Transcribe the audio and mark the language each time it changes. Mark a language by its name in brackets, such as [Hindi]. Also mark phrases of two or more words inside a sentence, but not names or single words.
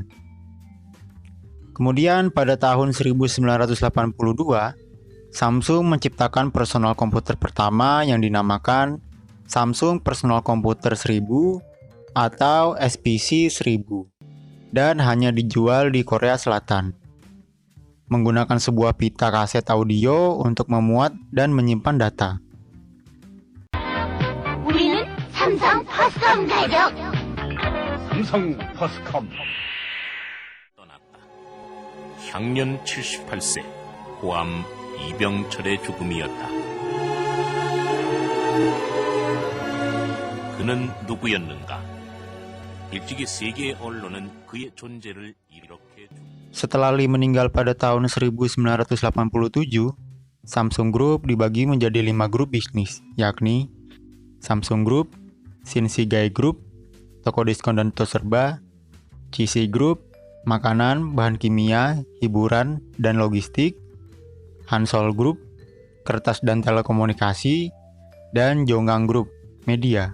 [Indonesian] Kemudian pada tahun 1982, Samsung menciptakan personal komputer pertama yang dinamakan Samsung Personal Computer 1000 atau SPC 1000 dan hanya dijual di Korea Selatan. Menggunakan sebuah pita kaset audio untuk memuat dan menyimpan data. [Korean] 우리는 삼성 퍼스컴 가족. 삼성 퍼스컴 떠났다. 향년 78세 고암 이병철의 죽음이었다. 그는 누구였는가? 일찍이 세계의 언론은 그의 존재를 이렇게 [Indonesian] Setelah Lee meninggal pada tahun 1987, Samsung Group dibagi menjadi 5 grup bisnis, yakni Samsung Group, Shinsegae Group, toko diskon dan toko serba, CC Group, makanan, bahan kimia, hiburan, dan logistik, Hansol Group, kertas dan telekomunikasi, dan Jonggang Group, media.